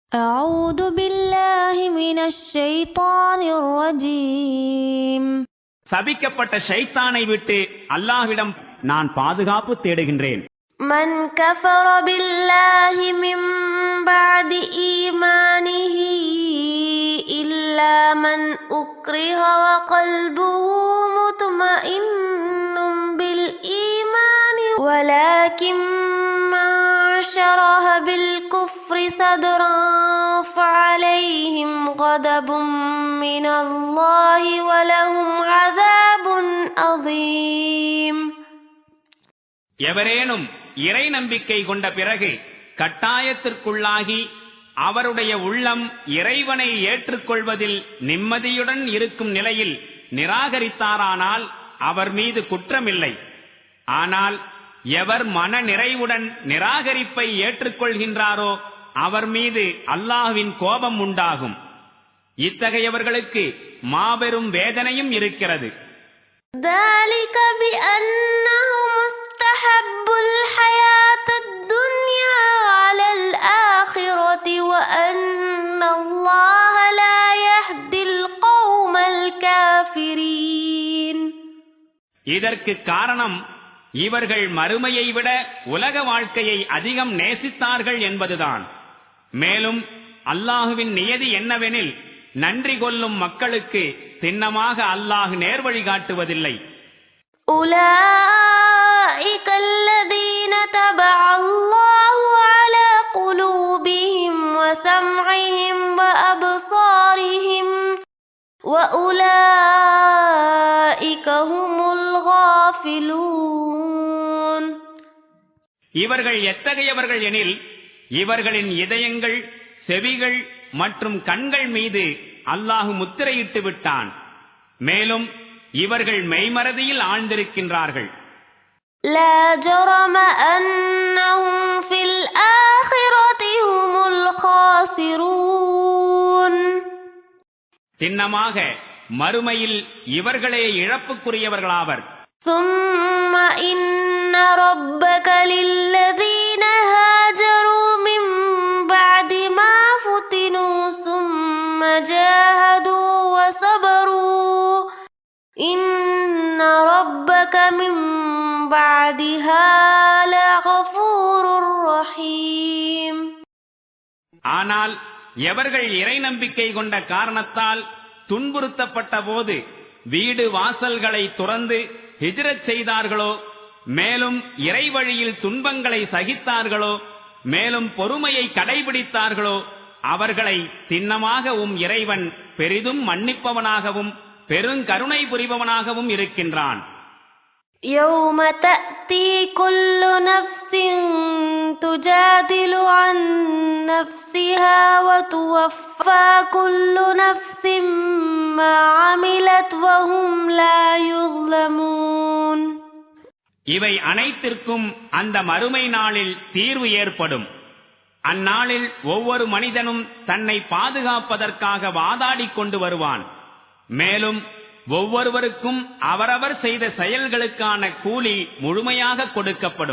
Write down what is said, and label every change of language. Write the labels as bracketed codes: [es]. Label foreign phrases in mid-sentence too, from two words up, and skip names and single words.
[ar] أعوذ بالله من الشيطان الرجيم. [ta] சபிக்கப்பட்ட ஷைத்தானை விட்டு அல்லாஹ்விடம் நான் பாதுகாப்பு தேடுகின்றேன். [ar] من كفر بالله من بعد إيمانه إلا من أكره وقلبه مطمئن بالإيمان ولكن من شرح بالكفر صدرا فعليهم غضب من الله ولهم عذاب عظيم. [ta] எவரேனும் இறை நம்பிக்கை கொண்ட பிறகு கட்டாயத்திற்குள்ளாகி அவருடைய உள்ளம் இறைவனை ஏற்றுக்கொள்வதில் நிம்மதியுடன் இருக்கும் நிலையில் நிராகரித்தாரானால் அவர் மீது குற்றமில்லை. ஆனால் எவர் மன நிறைவுடன் நிராகரிப்பை ஏற்றுக்கொள்கின்றாரோ அவர் மீது அல்லாஹ்வின் கோபம் உண்டாகும். இத்தகையவர்களுக்கு மாபெரும் வேதனையும் இருக்கிறது. [ar] ذلك بأنه مستحب الحياة الدنيا على الآخرة وأن الله لا يهدي القوم الكافرين. [ta] இதற்கு காரணம் இவர்கள் மறுமையை விட உலக வாழ்க்கையை அதிகம் நேசித்தார்கள் என்பதுதான். மேலும் அல்லாஹுவின் நியதி என்னவெனில் நன்றி கொள்ளும் மக்களுக்கு திண்ணமாக அல்லாஹ் நேர்வழி காட்டுவதில்லை. [ar] أولئك الذين طبع الله على قلوبهم وسمعهم وأبصارهم وأولئك هم الغافلون. [ta] இவர்கள் எத்தகையவர்கள் எனில் இவர்களின் இதயங்கள், செவிகள் மற்றும் கண்கள் மீது அல்லாஹ் முத்திரையிட்டு விட்டான். மேலும் இவர்கள் மெய்மறதியில் ஆழ்ந்திருக்கின்றார்கள். [ar] لا جرم أنهم في الآخرة هم الخاسرون. [ta] திண்ணமாக மறுமையில் இவர்களே இழப்புக்குரியவர்களாவர். [ar] ثم إن ربك للذين هاجروا من بعد ما فتنوا ثم جاهدوا وصبروا إن ربك من بعدها لغفور رحيم. [ta] ஆனால் எவர்கள் இறை நம்பிக்கை கொண்ட காரணத்தால் துன்புறுத்தப்பட்ட போது வீடு வாசல்களை துறந்து ஹிஜ்ரத் செய்தார்களோ, மேலும் இறை வழியில் துன்பங்களை சகித்தார்களோ, மேலும் பொறுமையை கடைபிடித்தார்களோ அவர்களை திண்ணமாக இறைவன் பெரிதும் மன்னிப்பவனாகவும் பெருங்கருணை புரிபவனாகவும் இருக்கின்றான். [ar] يوم تأتي كل نفس تجادل عن نفسها وتوفى كل نفس ما عملت وهم لا يظلمون. [ta] இவை அனைத்திற்கும் அந்த மறுமை நாளில் தீர்வு ஏற்படும். அந்நாளில் ஒவ்வொரு மனிதனும் தன்னை பாதுகாப்பதற்காக வாதாடிக் கொண்டு வருவான். மேலும் ஒவ்வொருவருக்கும் அவரவர் செய்த செயல்களுக்கான கூலி முழுமையாக கொடுக்கப்படும்.